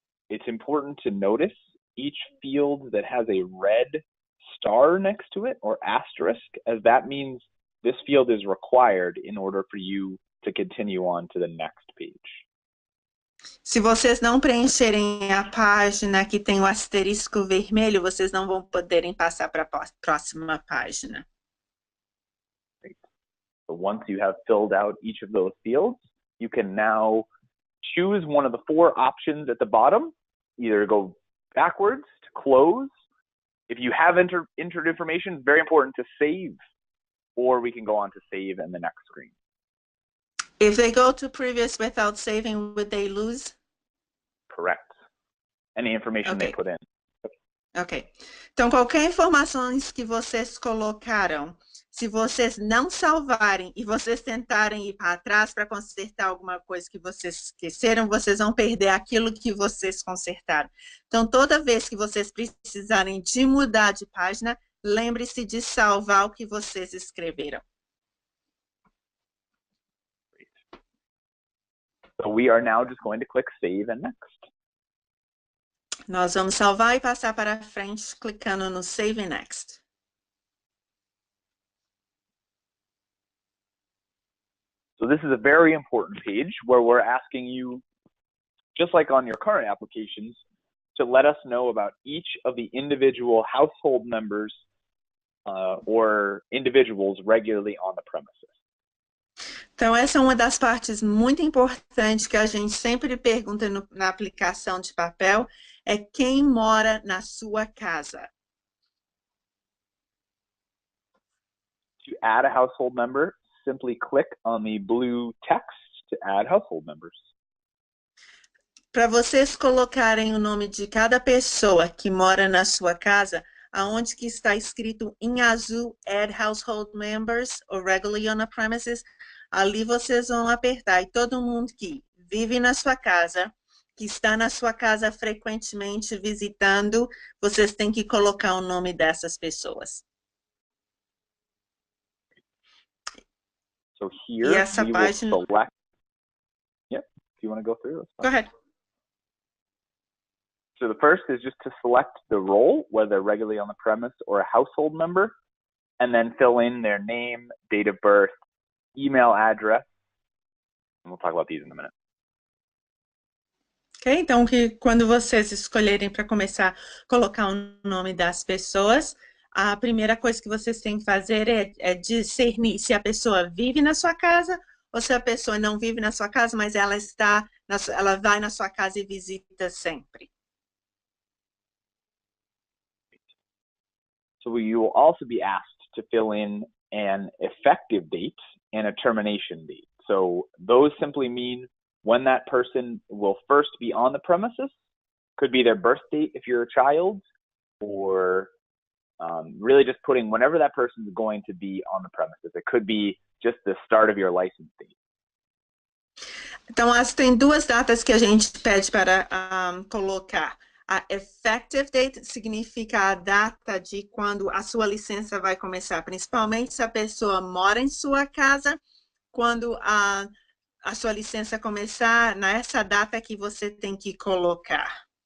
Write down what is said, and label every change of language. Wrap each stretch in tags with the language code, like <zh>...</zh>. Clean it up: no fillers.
<en>It's important to notice each field that has a red star next to it, or asterisk, as that means this field is required in order for you to continue on to the next page.</en> <pt>Se vocês não preencherem a página que tem o asterisco vermelho, vocês não vão poderem passar para a próxima página.</pt> <en>Great. So once you have filled out each of those fields, you can now choose one of the 4 options at the bottom, either go backwards to close. If you have entered information, very important to save, or we can go on to save in the next screen. If they go to previous without saving, would they lose? Correct. Any information they put in. Ok.</en> <pt>Então, qualquer informação que vocês colocaram, se vocês não salvarem e vocês tentarem ir para trás para consertar alguma coisa que vocês esqueceram, vocês vão perder aquilo que vocês consertaram. Então, toda vez que vocês precisarem de mudar de página, lembre-se de salvar o que vocês escreveram.</pt> <en>So we are now just going to click Save and Next.</en> <pt>Nós vamos salvar e passar para frente, clicando no Save and Next.</pt> <en>So this is a very important page where we're asking you, just like on your current applications, to let us know about each of the individual household members or individuals regularly on the premises.</en> <pt>Então, essa é uma das partes muito importantes que a gente sempre pergunta na aplicação de papel, é quem mora na sua casa.</pt> <en>To add a household member, simply click on the blue text to add household members.</en> <pt>Para vocês colocarem o nome de cada pessoa que mora na sua casa, aonde que está escrito em azul, Add Household Members or Regularly on the Premises, ali vocês vão apertar e todo mundo que vive na sua casa, que está na sua casa frequentemente visitando, vocês têm que colocar o nome dessas pessoas.</pt> <en>So here we will select. Yep, if you want to go through this. Go ahead. So the first is just to select the role, whether regularly on the premise or a household member, and then fill in their name, date of birth, email address, and we'll talk about these in a minute.</en> <pt>Ok, então quando vocês escolherem para começar a colocar o nome das pessoas, a primeira coisa que vocês têm que fazer é discernir se a pessoa vive na sua casa ou se a pessoa não vive na sua casa, mas ela vai na sua casa e visita sempre.</pt> <en>So you will also be asked to fill in an effective date and a termination date. So those simply mean when that person will first be on the premises. Could be their birth date if you're a child, or really just putting whenever that person is going to be on the premises. It could be just the start of your license date.</en> <pt>Então, tem 2 datas que a gente pede para colocar. A effective date significa a data de quando a sua licença vai começar, principalmente se a pessoa mora em sua casa, quando a sua licença começar, nessa data que você tem que colocar.</pt>